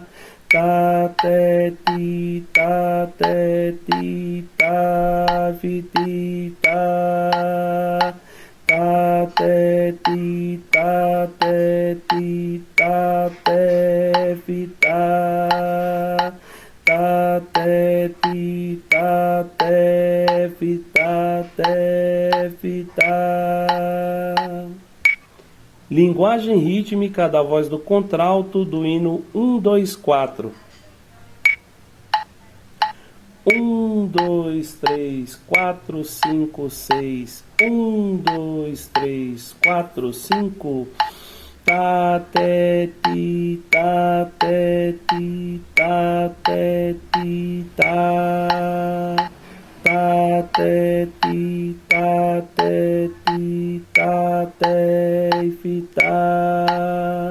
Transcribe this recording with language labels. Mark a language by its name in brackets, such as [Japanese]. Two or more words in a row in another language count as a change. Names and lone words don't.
[Portuguese] Tá, té, ti, tá, té, ti, tá, fi, ti, tá. Tá, té, ti, tá, té, ti, tá, té, fi, tá. Tá, té, ti, tá, té, fi, tá, té, fi, tá. Linguagem rítmica da voz do contralto do hino 1, 2, 4. 1, 2, 3, 4, 5, 6. 1, 2, 3, 4, 5. Tá, té, ti, tá, té, ti, tá, té, ti, tá. Tá, té, ti, tá, té, ti, tá, té, fi, tá.